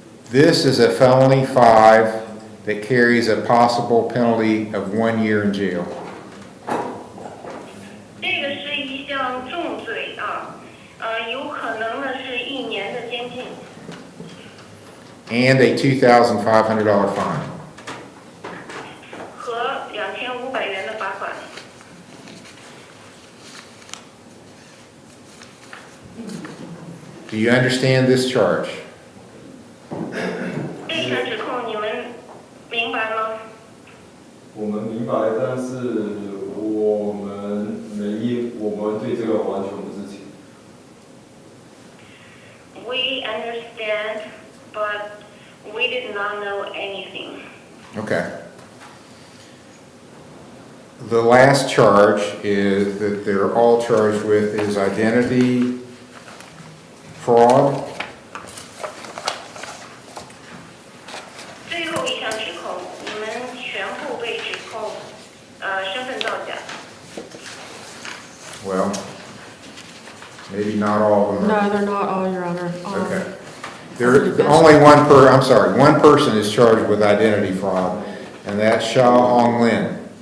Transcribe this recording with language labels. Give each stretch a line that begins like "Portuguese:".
English: This is a felony 5 that carries a possible penalty of 1 year in jail.
Chinese: 这个是一项重罪有可能呢是1年的监禁。
English: And a $2,500 fine.
Chinese: 和2500元的罚款。
English: Do you understand this charge?
Chinese: 这项指控你们明白吗？我们明白，但是我们对这个完全不知情。
English: We understand, but we did not know anything. Okay. The last charge is that they're all charged with is identity fraud.
Chinese: 最后一项指控，你们全部被指控身份造假。
English: Well, maybe not all of them. No, they're not all, Your Honor. Okay. One person is charged with identity fraud, and that's Xiao Hong Lin.